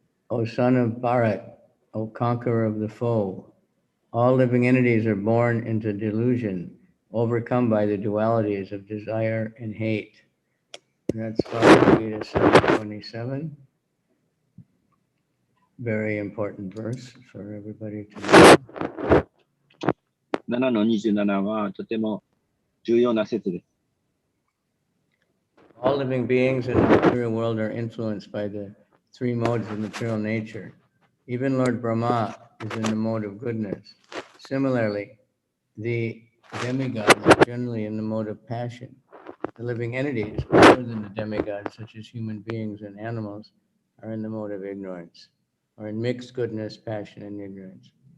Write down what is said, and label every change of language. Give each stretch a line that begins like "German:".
English: O son of Bharat, O conqueror of the foe, all living entities are born into delusion, overcome by the dualities of desire and hate. That's Bhagavad Gita 727. Very important verse for everybody to know.
Japanese: 7の27はとても重要な説です。
English: All living beings in the material world are influenced by the three modes of material nature. Even Lord Brahma is in the mode of goodness. Similarly, the demigods are generally in the mode of passion. The living entities, other than the demigods, such as human beings and animals, are in the mode of ignorance, or in mixed goodness, passion, and ignorance.